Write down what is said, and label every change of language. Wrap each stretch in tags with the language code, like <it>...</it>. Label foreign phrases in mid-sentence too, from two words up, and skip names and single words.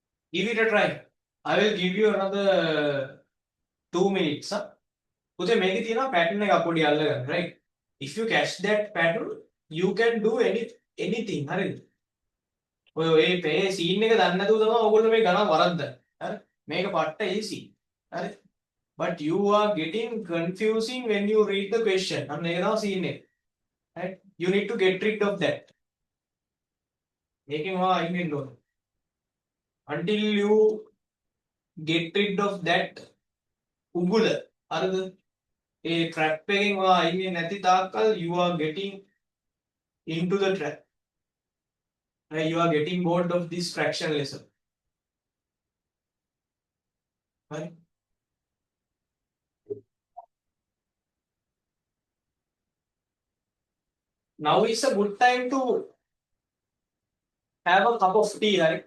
<en>Give it a try. I will give you another 2 minutes.</en> <si>Huh? පුතේ මේකේ තියෙනවා pattern එකක් පොඩි අල්ලගන්න,</si> <en>right? If you catch that pattern, you can do anything.</en> <si>හරිද? ඔය scene එක දන්නේ නැතුව තමයි ඔයගොල්ලෝ මේ ගණන් වරද්දන්නේ. හරි? මේක පට්ට easy. හරි?</si> <en>But you are getting confusing when you read the question.</en> <si>අන්න ඒක තමයි scene එක.</si> <en>Right? You need to get rid of that.</en> <si>මේකෙන් ඔයා අයින් වෙන්න ඕනේ.</si> <en>Until you get rid of that</en> <si>උගුල. හරිද? ඒ trap එකෙන් ඔයා අයින් වෙන්නේ නැති තාක්කල්</si> <en>you are getting into the trap. Right? You are getting bored of this fraction lesson. Right? Now is a good time to have a cup of tea, right?</en>